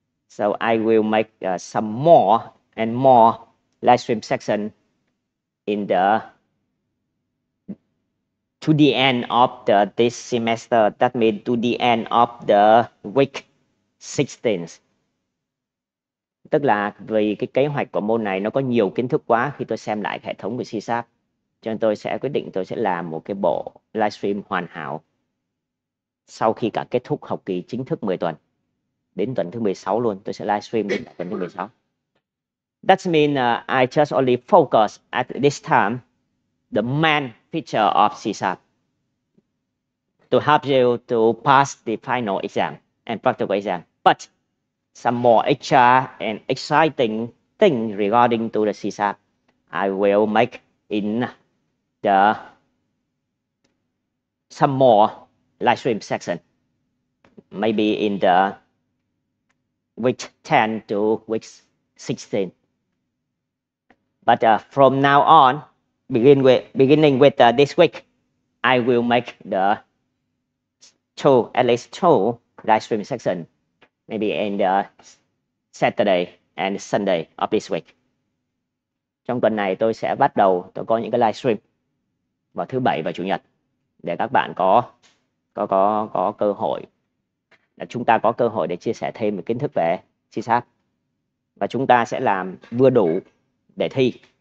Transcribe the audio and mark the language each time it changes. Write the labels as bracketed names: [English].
[English] So I will make some more and more live stream section in the to the end of this semester. That means to the end of the week 16. [Vietnamese] Tức là vì cái kế hoạch của môn này nó có nhiều kiến thức quá khi tôi xem lại hệ thống của C#, cho nên tôi sẽ quyết định tôi sẽ làm một cái bộ livestream hoàn hảo sau khi cả kết thúc học kỳ chính thức 10 tuần. Đến tuần thứ 16 luôn, tôi sẽ livestream đến tuần thứ 16. [English] That means I just only focus at this time the main feature of C# to help you to pass the final exam and practical exam. But some more extra and exciting thing regarding to the C#, I will make in the some more live stream section, maybe in the week 10 to week 16. But from now on, beginning with this week, I will make at least two live stream section, maybe in the Saturday and Sunday of this week. [Vietnamese] Trong tuần này tôi sẽ bắt đầu, tôi có những cái live stream vào thứ Bảy và Chủ nhật để các bạn có cơ hội, chúng ta có cơ hội để chia sẻ thêm về kiến thức về C#, và chúng ta sẽ làm vừa đủ để thi.